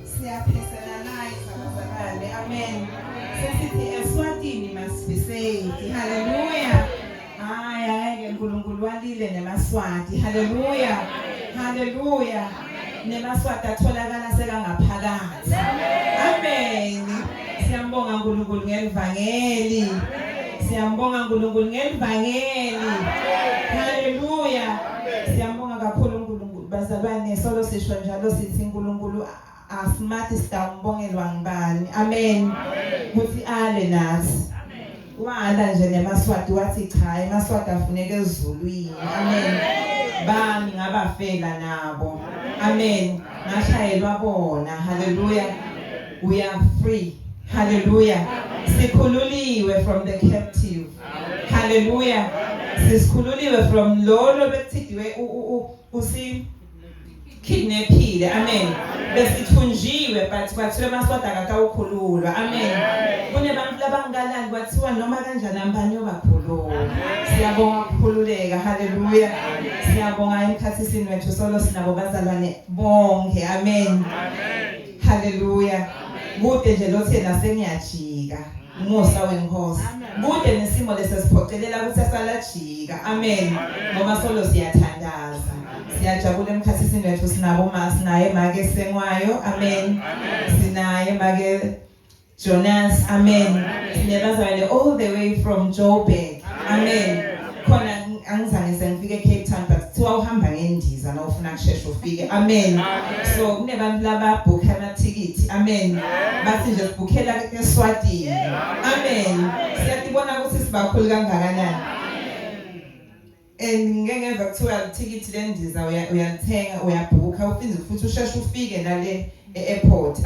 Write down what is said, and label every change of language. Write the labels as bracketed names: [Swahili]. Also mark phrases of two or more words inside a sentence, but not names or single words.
[Swati] siyapersonalize abazalwane. Amen. Sesithi eSwatini [English] must be saved. [Swati] Hallelujah. Hayi uNkulunkulu walile nemaswati. Hallelujah. Hallelujah. Nemaswati atholakala sekangaphakathi. Amen. Siyambonga uNkulunkulu ngelivangeli. Siyambonga uNkulunkulu ngelivangeli. Hallelujah. Siyambonga kakhulu uNkulunkulu. Bazalwane solo sisho njalo sithi uNkulunkulu asimathi sitambongelwa ngibani. Amen. Kuthi ale nathi. Wala nje nemaswati wathi cha emaswati afuneka ezulwini. Amen. Bami ngabafela nabo. Amen. Ngashayelwa bona. Hallelujah. [English] We are free. Hallelujah. [Swati] Sikhululiwe [English] from the captive. [Swati] Hallelujah. Sikhululiwe from lolo bethidiwe usi kidnapped. Amen. Besithunjiwe but kwathiwa emaswati akakawukhululwa. Amen. Kunebantu labangalani kwathiwa noma kanjani ambani yobakhulula. Siyabonga ukukhululeka. Hallelujah. Siyabonga emkhathisini wethu solo sinabo bazalwane bonke. Amen. Hallelujah. Kude nje lothena sengiyajika. Umusa wenkosi. Kude nesimo lesesiphocelela ukuthi asalajika. Amen. Ngoba solo siyathandaza. Siyajabula emkhathisini wethu sinabo sinaye make sengwayo. Amen. Sinaye make Jonas. Amen. Sinebazalwane [English] all the way from Joburg. [Swati] Amen. Khona angizange sengifike eCape Town but kuthiwa uhamba ngendiza na ufuna kusheshe ufike. Amen. So kunebantu laba book amathikiti. Amen. Bathi nje sibukhela eSwatini. Amen. Siyabona ukuthi sibakhulu kangakanani. And ngeke kuthiwa ithikiti lendiza uyalithenga uyabhuka ufinze futhi usheshe ufike nale airport.